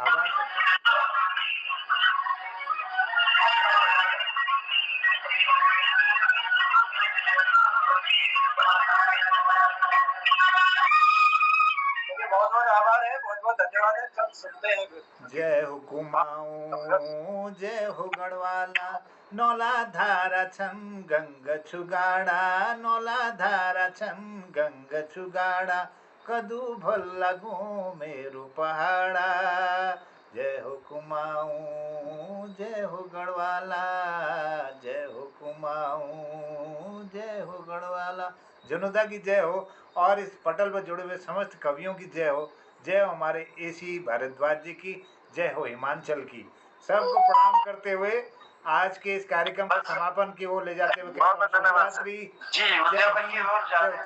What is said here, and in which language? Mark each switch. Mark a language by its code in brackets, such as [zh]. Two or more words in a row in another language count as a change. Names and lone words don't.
[hi] आभार सबका। बहुत बहुत आभार है, बहुत बहुत धन्यवाद है। सब सुनते हैं। [gbm] जय हो कुमाऊँ जय हो गढ़वाला, नौला धारा छन गंग छुगाड़ा, नौला धारा छन गंग छुगाड़ा, कदू भल्ला गो मेरु पहाड़ा। जय हो कुमाऊँ जय हो गढ़वाला, जय हो कुमाऊँ जय हो गढ़वाला। [hi] जनुदा की जय हो और इस पटल पर जुड़े हुए समस्त कवियों की जय हो। जय हो हमारे एसी भारद्वाज जी की, जय हो हिमांचल की। सबको प्रणाम करते हुए आज के इस कार्यक्रम के समापन की ओर ले जाते हुए जी उद्यापन की ओर जाते हैं।